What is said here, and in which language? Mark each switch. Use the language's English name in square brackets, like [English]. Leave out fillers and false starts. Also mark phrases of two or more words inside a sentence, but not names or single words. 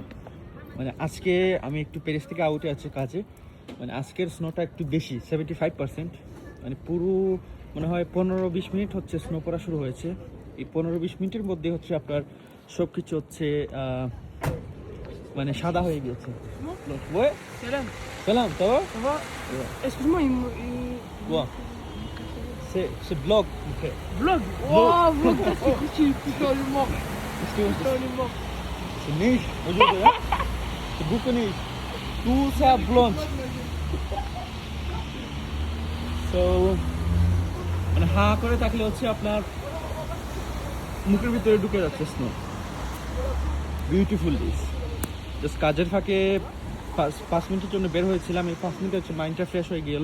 [Bangla] আজকে আমি একটু প্যারিস থেকে আউটে আছি কাজে। আজকের স্নোটা একটু বেশি, 75%। পুরো মনে হয় 15-20 মিনিট স্নো পড়া শুরু হয়েছে। এই 15-20 মিনিটের মধ্যে আপনার সব কিছু সাদা হয়ে গিয়েছে। [French] Ouais, Salam. salam, ça va? Ça va? Excuse-moi, Quoi? C'est blog, ok. Vlog. Vlog. Wow, vlog, putain, le mort. Qu'est-ce que Putain, le mort. c'est neige aujourd'hui, hein? C'est beaucoup neige. Tout ça blonde. [Bangla] So, হা করে থাকলে আপনার মুখের ভিতরে ঢুকে যাচ্ছে স্নো। [English] beautiful this. [Bangla] জাস্ট কাজের ফাঁকে 5 মিনিটের জন্য বের হয়েছিলাম। এই 5 মিনিটে [English] mindটা fresh [Bangla] হয়ে গেল।